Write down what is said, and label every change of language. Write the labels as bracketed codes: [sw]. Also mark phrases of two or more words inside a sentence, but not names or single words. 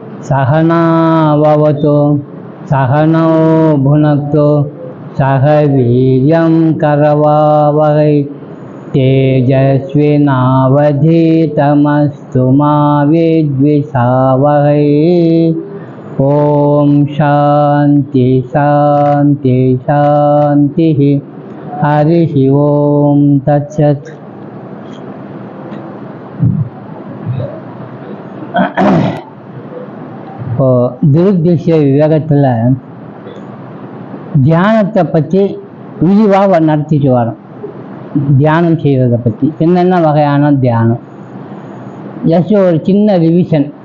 [sa] सहनाववतु सहनौ भुनक्तु सह वीर्यं करवावहै तेजस्विनावधीतमस्तु मा विद्विषावहै। ओम शांति शांति शांति। हरि ओम तत्सत्। [ta] இப்போ துருக்திஷ்ய விவேகத்தில் தியானத்தை பற்றி விரிவாக நடத்திட்டு வரோம். தியானம் செய்கிறத பற்றி என்னென்ன வகையான தியானம், ஜஸ்ட் ஒரு சின்ன ரிவிஷன்.